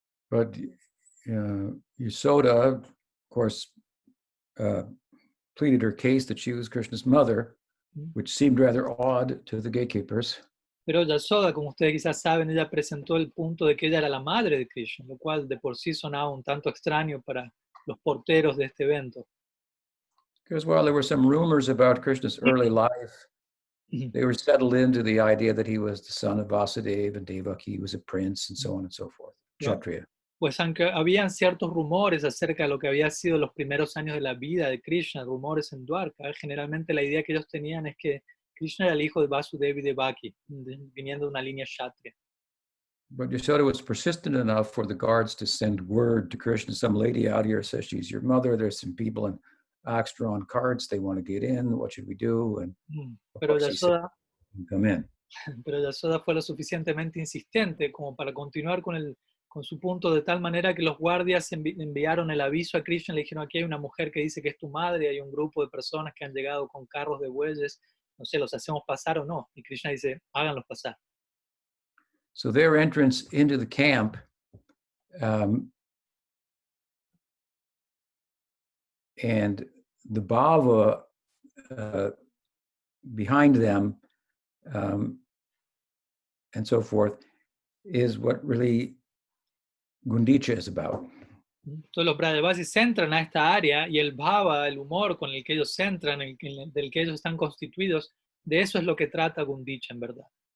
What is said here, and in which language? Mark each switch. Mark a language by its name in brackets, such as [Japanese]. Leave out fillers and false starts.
[English] But Yasoda, of course, pleaded her case that she was Krishna's mother, which seemed rather odd to the gatekeepers. [Spanish] Pero Yasoda, como ustedes quizás saben, ella presentó el punto de que ella era la madre de Krishna, lo cual de por sí sonaba un tanto extraño para los porteros de este evento. [English] Because while there were some rumors about Krishna's early life, they were settled into the idea that he was the son of Vasudeva and Devaki, he was a prince, and so on and so forth. Kshatriya. [Spanish] Pues aunque habían ciertos rumores acerca de lo que había sido los primeros años de la vida de Krishna, rumores en Dwarka, generalmente la idea que ellos tenían es que Krishna era el hijo de Vasudeva y Devaki, viniendo de una línea kshatriya. [English] But Yashoda was persistent enough for the guards to send word to Krishna. Some lady out here says she's your mother. There's some people in ox-drawn carts. They want to get in. What should we do? And of [Spanish] Pero [English] course he said, Yasoda, come in. [Spanish] pero Yasoda fue lo suficientemente insistente como para continuar con su punto, de tal manera que los guardias enviaron el aviso a Krishna. Le dijeron: aquí hay una mujer que dice que es tu madre, hay un grupo de personas que han llegado con carros de bueyes, no sé, ¿los hacemos pasar o no? Y Krishna dice: háganlos pasar. [English] So their entrance into the camp and the bhava behind them and so forth is what really gundica is about. [Spanish] Entonces los Brajavasis entran a esta área y el bhava, el humor con el que ellos entran, del que ellos están constituidos, de eso es lo que trata Gundicha en verdad.